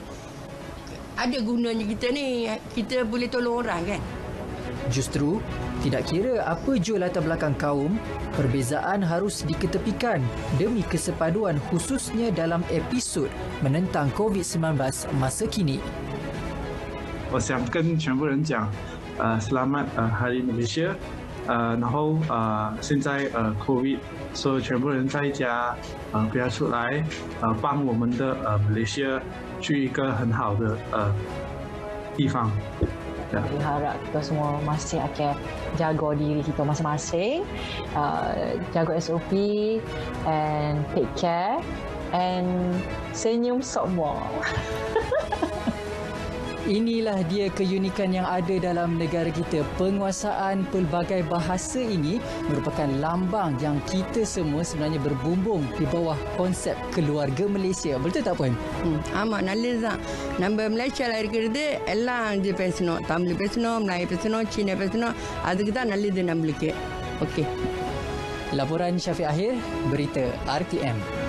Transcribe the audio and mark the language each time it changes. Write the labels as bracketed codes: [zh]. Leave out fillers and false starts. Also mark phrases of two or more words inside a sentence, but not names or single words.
[ms] Ada gunanya kita ni, kita boleh tolong orang kan. Justru, tidak kira apa jua latar belakang kaum, perbezaan harus diketepikan demi kesepaduan khususnya dalam episod menentang COVID-19 masa kini. [zh] 我想跟全部人讲， [ms] selamat Hari Malaysia， [zh] 然后现在COVID，所以全部人在家不要出来，帮我们的Malaysia 去一个很好的地方。 [ms] Jadi harap kita semua masih akan jaga diri kita masing-masing, jaga SOP [en] and take care and [ms] senyum semua. Inilah dia keunikan yang ada dalam negara kita. Penguasaan pelbagai bahasa ini merupakan lambang yang kita semua sebenarnya berbumbung di bawah konsep keluarga Malaysia. Betul tak Puan? [ta] Amat நல்லதுதான். நம்ம மலேசியால இருக்கிறது எல்லாம் பேசணும். தமிழ் பேசணும், மலாய் பேசணும், சீன பேசணும். அதுக்கு தான் நல்லது நம்மளுக்கு. [ms] Okey. Laporan Syafiq Akhir, Berita RTM.